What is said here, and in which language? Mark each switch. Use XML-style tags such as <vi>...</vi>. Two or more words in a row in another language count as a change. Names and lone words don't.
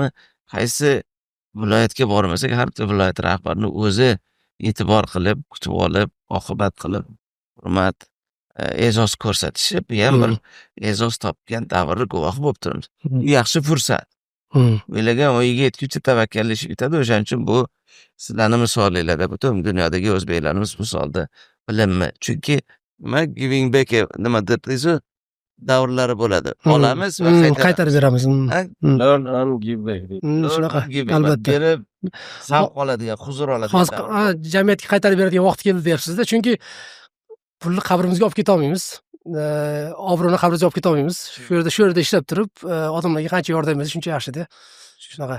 <uz>Qaysi viloyatga bormasak, har bir viloyat rahbarining o'zi e'tibor qilib, kutib olib, oqibat qilib, hurmat, e'zoz ko'rsatishi, bu ham bir e'zoz topgan davrni guvohi bo'lib turibmiz. Yaxshi fursat. O'ylagan o'yiga yetguncha tavakkallik yetadi. O'shaning uchun bu sizlarning misolinglarda butun dunyodagi o'zbeklarimiz misolda bilinmi. Chunki nima</uz> <en>giving back</en> <uz>nima dedingiz-ku, davrlari bo'ladi. Olamiz va qaytarib beramiz.</uz> <en>Learn and give back.</en> <uz>Shunaqa. Albatta. Berib zavq oladigan, huzur oladigan. Hozir jamiyatga qaytarib beradigan vaqt keldi deyapsiz-da. Chunki pulni qabrimizga olib keta olmaymiz. Obro'ni qabrimizga olib keta olmaymiz. Shu yerda ishlab turib, odamlarga qancha yordam bersa shuncha yaxshi-da. Shunaqa.</uz>